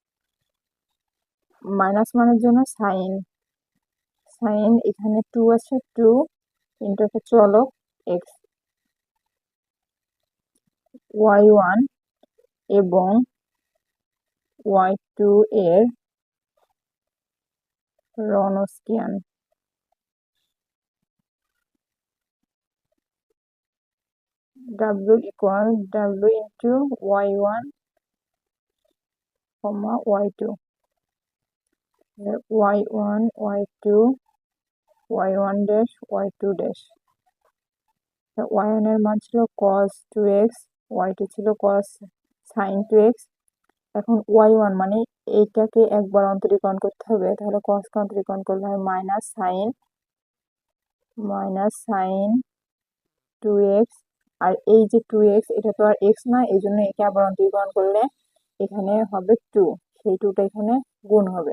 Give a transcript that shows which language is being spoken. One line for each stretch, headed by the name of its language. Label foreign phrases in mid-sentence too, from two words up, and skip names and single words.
Bangla: মাইনাস মানের জন্য সাইন, এখানে 2 আছে, 2 ইন্টু একটা চলক x, y1 এবং y2 এর রনস্কিয়ান। w ইকুয়াল w ইন্টু y1 y2, y1 y2 y1 ড্যাশ y2 ড্যাশ। y1 এর মান ছিল cos 2x, y2 ছিল cos sin 2x। এখন y1 মানে এইটাকে একবার অন্তরীকরণ করতে হবে, তাহলে cos কে অন্তরীকরণ করলে হয় মাইনাস সাইন 2x, আর এই যে 2x এটা তো আর x না, এই জন্য একে আবার অন্তরীকরণ করলে এখানে হবে 2, সেই 2টা এখানে গুণ হবে।